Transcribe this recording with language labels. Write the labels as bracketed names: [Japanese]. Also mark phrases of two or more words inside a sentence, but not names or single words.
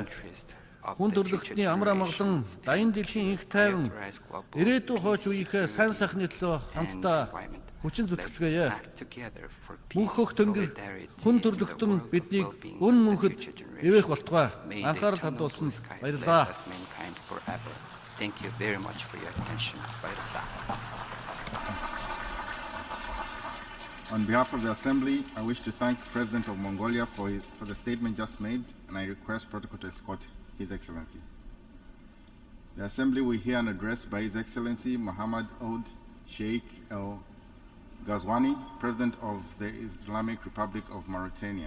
[Mongolian] Хүн төрлөختний амар амгалан, дайны дэлхийн инх тайван, ирээдүйн хойч үеийнхээ сайн сайхны төлөө хамтдаа хүчин зүтгэлцгээе. Бүх хөх тэнгэр хүн төрлөختөн биднийг өн мөнхөд ивэх болтугай. Анхаарал хандуулсан баярлалаа. [English] Thank you very much for your attention. On behalf of the Assembly, I wish to thank the President of Mongolia for the statement just made, and I request protocol to escort His Excellency. The Assembly will hear an address by His Excellency Muhammad Oud Sheikh El Ghazwani, President of the Islamic Republic of Mauritania.